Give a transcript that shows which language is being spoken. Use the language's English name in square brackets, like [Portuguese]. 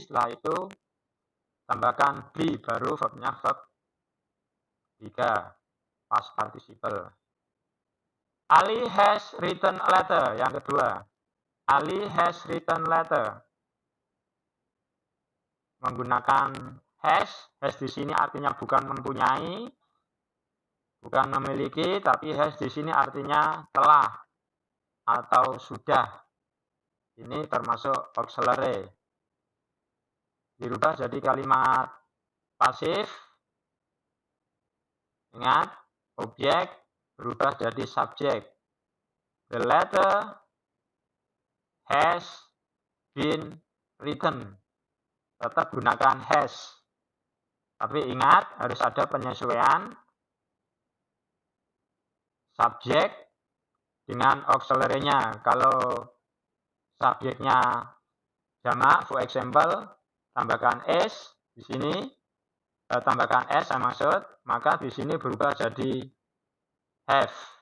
[Indonesian] Setelah itu tambahkan be, baru verbnya verb 3. [English] Past participle. Ali has written a letter. [Indonesian] Yang kedua, [English] Ali has written letter. [Indonesian] Menggunakan has di sini artinya bukan mempunyai, bukan memiliki, tapi has di sini artinya telah atau sudah. Ini termasuk auxiliary. Dirubah jadi kalimat pasif. Ingat, objek berubah jadi subjek. [English] The letter has been written. [Indonesian] Tetap gunakan has. Tapi ingat, harus ada penyesuaian subjek dengan auxiliary-nya. Kalau subjeknya jamak, [English] for example, [Indonesian] tambahkan s di sini, tambahkan s saya maksud, maka di sini berubah jadi have.